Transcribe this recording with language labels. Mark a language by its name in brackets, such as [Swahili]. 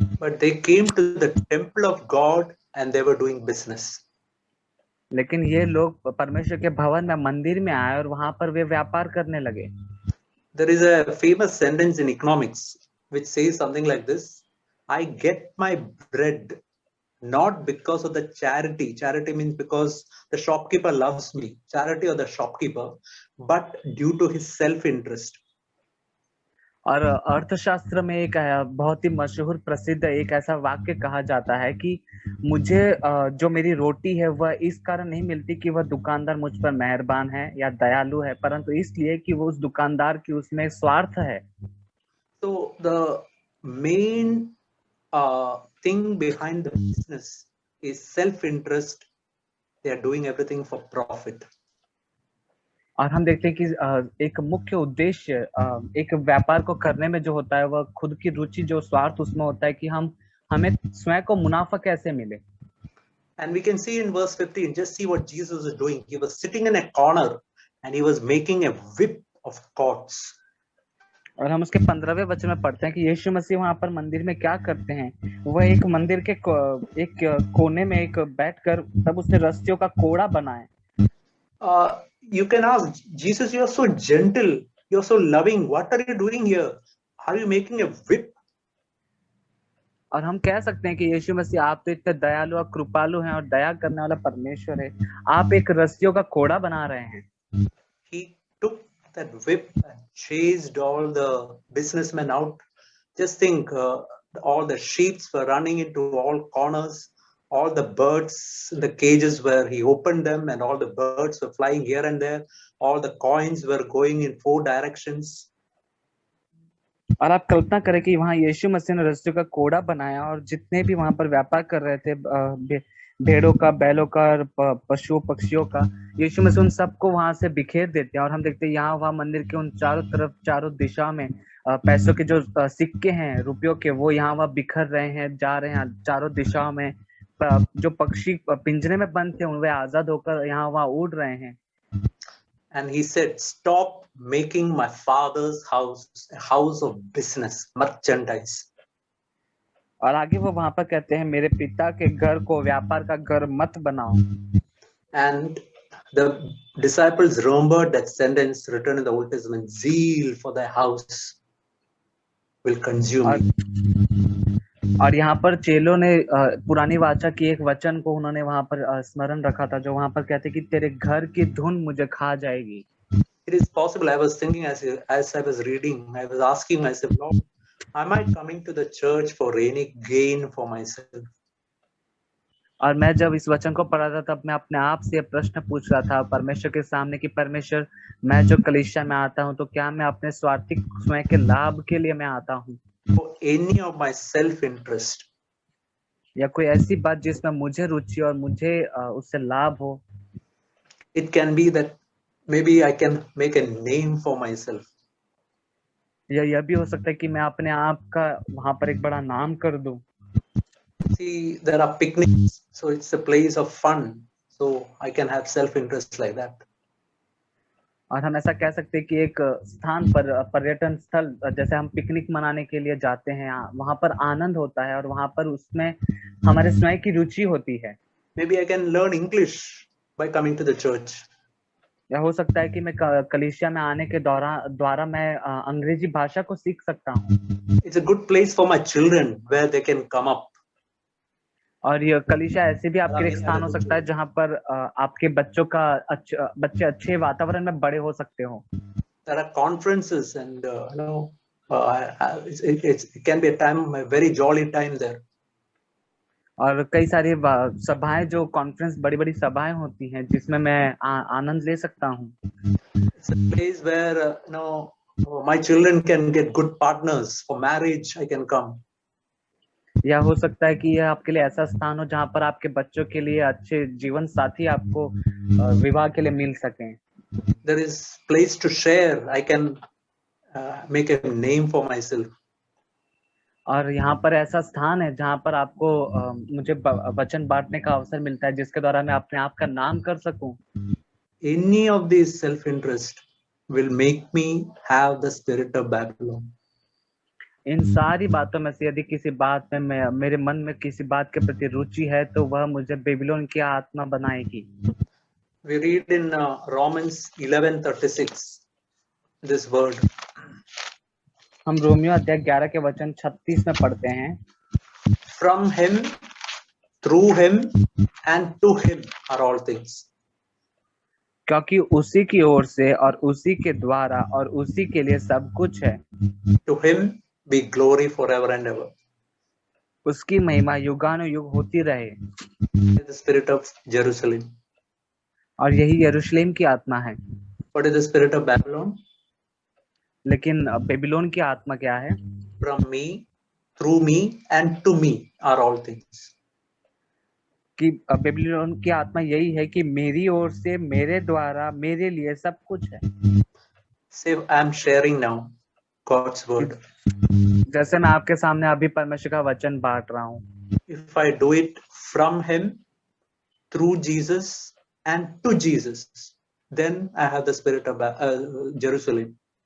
[English] But they came to the temple of God and they were doing business. [Hindi] लेकिन ये लोग परमेश्वर के भवन में, मंदिर में आए और वहां पर वे व्यापार करने लगे। [English] There is a famous sentence in economics which says something like this: I get my bread not because of the charity. Charity means because the shopkeeper loves me, charity or the shopkeeper, but due to his self-interest. [Hindi] और अर्थशास्त्र में एक बहुत ही मशहूर प्रसिद्ध एक ऐसा वाक्य कहा जाता है कि मुझे जो मेरी रोटी है वह इस कारण नहीं मिलती कि वह दुकानदार मुझ पर मेहरबान है या दयालु है, परंतु इसलिए कि वो उस दुकानदार की उसमें स्वार्थ है। [English] So the main thing behind the business is self-interest. They are doing everything for profit. [Hindi] और हम देखते हैं कि एक मुख्य उद्देश्य एक व्यापार को करने में जो होता है वह खुद की रुचि, जो स्वार्थ उसमें होता है कि हमें स्वयं को मुनाफा कैसे मिले। [English] And we can see in verse 15, just see what Jesus was doing. He was sitting in a corner and he was making a whip of cords. [Hindi] और हम उसके 15वें वचन में पढ़ते हैं कि यीशु मसीह वहां पर मंदिर में क्या करते हैं। वह एक मंदिर के एक कोने में एक बैठकर तब उसने रस्सियों का कोड़ा बनाया। [English] You can ask Jesus, you are so gentle, you are so loving, what are you doing here? Are you making a whip? [Hindi] और हम कह सकते हैं कि यीशु मसीह आप तो इतने दयालु और कृपालु हैं और दया करने वाला परमेश्वर है, आप एक रस्सियों का कोड़ा बना रहे हैं। [English] He took that whip and chased all the businessmen out. Just think, all the sheep were running into all corners. All the birds in the cages where he opened them and all the birds were flying here and there. All the coins were going in 4 directions. [Hindi] और आप कल्पना करें कि वहां यीशु मसीह ने रस्सियों का कोड़ा बनाया और जितने भी वहां पर व्यापार कर रहे थे, भेड़ों का, बैलों का, पशुओं पक्षियों का, यीशु मसीह उन सबको वहां से बिखेर देते हैं। और हम देखते हैं यहाँ वहां मंदिर के उन चारों तरफ, चारों दिशा में पैसों के जो सिक्के हैं, रुपयों के, वो यहाँ वहां बिखर रहे हैं, जा रहे हैं चारों दिशाओं में। जो पक्षी पिंजरे में बंद थे वे आजाद होकर यहाँ वहां उड़ रहे हैं। [English] And he said, stop making my father's house a house of business, merchandise. [Hindi] और आगे वो वहां पर कहते हैं, मेरे पिता के घर को व्यापार का घर मत बनाओ। [English] And the disciples remembered that sentence written in the Old Testament, zeal for thy house will consume me. [Hindi] और यहाँ पर चेलों ने पुरानी वाचा की एक वचन को उन्होंने वहां पर स्मरण रखा था, जो वहां पर कहते कि तेरे घर की धुन मुझे खा जाएगी। [English] It is possible. I was thinking as I was reading, I was asking myself, Lord, am I coming to the church for any gain for myself? [Hindi] और मैं जब इस वचन को पढ़ा था तब मैं अपने आप से प्रश्न पूछ रहा था परमेश्वर के सामने कि परमेश्वर, मैं जो कलीसिया में आता हूँ तो क्या मैं अपने स्वार्थिक स्वयं के लाभ के लिए मैं आता हूँ, [English] for any of my self interest, [Hindi] या कोई ऐसी बात जिसमें मुझे रुचि और मुझे उससे लाभ हो। [English] It can be that maybe I can make a name for myself. [Hindi] या यह भी हो सकता है कि मैं अपने आप का वहां पर एक बड़ा नाम कर दूं। [English] See, there are picnics, so it's a place of fun, so I can have self interest like that. [Hindi] और हम ऐसा कह सकते हैं कि एक स्थान पर, पर्यटन स्थल, जैसे हम पिकनिक मनाने के लिए जाते हैं, वहां पर आनंद होता है और वहां पर उसमें हमारे स्वयं की रुचि होती है। [English] Maybe I can learn English by coming to the church. [Hindi] या हो सकता है कि मैं कलीसिया में आने के द्वारा मैं अंग्रेजी भाषा को सीख सकता हूँ। [English] It's a good place for my children where they can come up. [Hindi] और ये कलीसिया ऐसे भी आपके एक स्थान हो सकता है जहाँ पर आपके बच्चे अच्छे वातावरण में बड़े हो सकते हो। [English] There are conferences and it can be a time, a very jolly time there. [Hindi] और कई सारी सभाएं, जो कॉन्फ्रेंस, बड़ी बड़ी सभाएं होती हैं जिसमें मैं आनंद ले सकता हूँ। [English] It's a place where my children can get good partners for marriage. I can come. [Hindi] या हो सकता है कि यह आपके लिए ऐसा स्थान हो जहाँ पर आपके बच्चों के लिए अच्छे जीवन साथी आपको विवाह के लिए मिल सकें। [English] There is place to share. I can make a name for myself. [Hindi] और यहाँ पर ऐसा स्थान है जहाँ पर आपको मुझे वचन बांटने का अवसर मिलता है जिसके द्वारा मैं अपने आप का नाम कर सकूं। [English] Any of these self-interest will make me have the spirit of Babylon. [Hindi] इन सारी बातों में से यदि किसी बात में मेरे मन में किसी बात के प्रति रुचि है तो वह मुझे बेबीलोन की आत्मा बनाएगी। [English] We read in Romans 11:36 this word. [Hindi] हम रोमियो अध्याय 11 के वचन 36 में पढ़ते हैं, [English] From him, through him, and to him are all things. [Hindi] क्योंकि उसी की ओर से और उसी के द्वारा और उसी के लिए सब कुछ है। [English] To him be glory forever and ever. [Hindi] उसकी महिमा युगानुयुग होती रहे। [English] The spirit of Jerusalem. [Hindi] और यही यरूशलेम की आत्मा है। [English] What is the spirit of Babylon? [Hindi] लेकिन बेबीलोन की आत्मा क्या है? [English] From me, through me, and to me are all things. [Hindi] कि बेबीलोन की आत्मा यही है कि मेरी ओर से, मेरे द्वारा, मेरे लिए सब कुछ है। [English] Say, I am sharing now God's word. [Hindi] जैसे मैं आपके सामने अभी परमेश्वर का वचन बांट रहा हूँ। [English] If I do it from him, through Jesus, and to Jesus, then I have the spirit of Jerusalem.